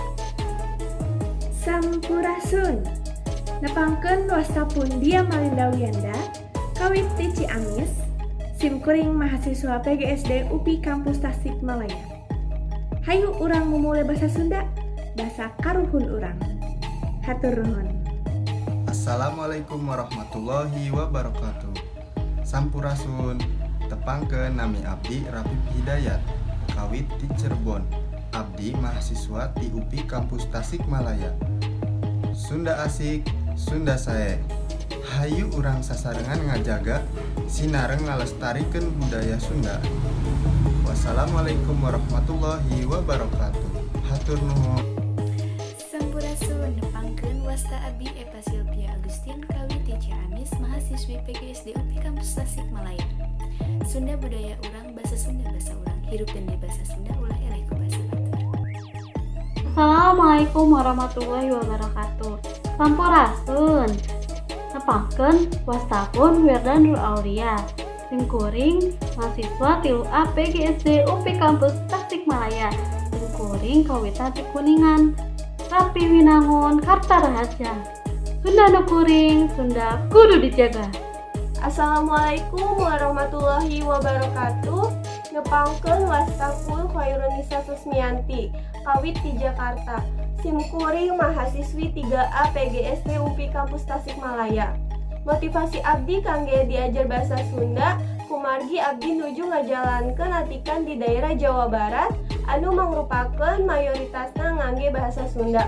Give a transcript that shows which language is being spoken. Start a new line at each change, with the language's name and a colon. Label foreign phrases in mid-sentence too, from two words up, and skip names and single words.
Sundanese: Sampurasun. Nepangkeun wasta Pundia Malindawiyanda kawiti Ciamis, simkuring mahasiswa PGSD UPI Kampus Tasikmalaya. Hayu urang memulai bahasa Sunda, bahasa karuhun urang. Hatur nuhun.
Arabic: السلام عليكم ورحمة الله وبركاته.
Sundanese: Sampurasun. Tepangkeun nami abdi Rapip Hidayat, kawit ti Cirebon. Abdi mahasiswa ti UPI Kampus Tasikmalaya. Sunda asik, Sunda sae. Hayu urang sasarengan ngajaga sinareng ngalestarikeun budaya Sunda.
Arabic: والسلام عليكم ورحمة الله وبركاته.
Sundanese: Hatur nuhun. Sampurasun, nepangkeun wasta abdi Eva Silvia Agustin kawiti Ciamis, mahasiswi PGSD UPI Kampus Tasikmalaya. Sunda budaya urang, bahasa Sunda bahasa urang, hirup dan di bahasa Sunda ulah eleh ku bahasa Batur.
Arabic: السلام عليكم ورحمة الله وبركاته.
Sundanese: Sampurasun. Nepangkeun wastapun Wirdan Nur Aulia, simkuring mahasiswa tilu A PGSD UPI Kampus Tasikmalaya, simkuring kawitan ti Kuningan, Rapi Winangun, Karta Rahaja. Sunda nu kuring, Sunda kudu dijaga.
Arabic: السلام عليكم ورحمة الله وبركاته.
Sundanese: Nepangkeun wastapun Khairunisa Susmianti kawit di Jakarta, simkuring mahasiswi 3A PGSD UPI Kampus Tasikmalaya. Motivasi abdi kangge diajar bahasa Sunda, kumargi abdi nuju ngajalankeun latihan di daerah Jawa Barat anu mangrupakeun mayoritasna ngangge bahasa Sunda.